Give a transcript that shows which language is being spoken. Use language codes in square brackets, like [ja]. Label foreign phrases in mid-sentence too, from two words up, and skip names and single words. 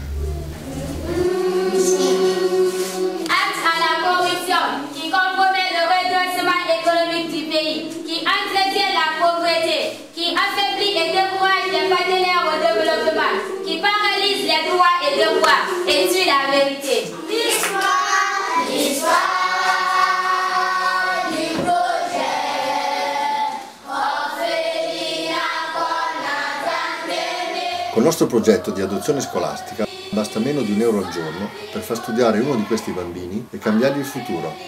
[fr] Acte à la corruption qui compromet le redressement économique du pays, qui entretient la pauvreté, qui affaiblit et décourage les partenaires au développement, qui paralyse les droits et devoirs et tue la vérité. L'histoire. [it] Col nostro progetto di adozione scolastica basta meno di €1 al giorno per far studiare uno di questi bambini e cambiargli il futuro.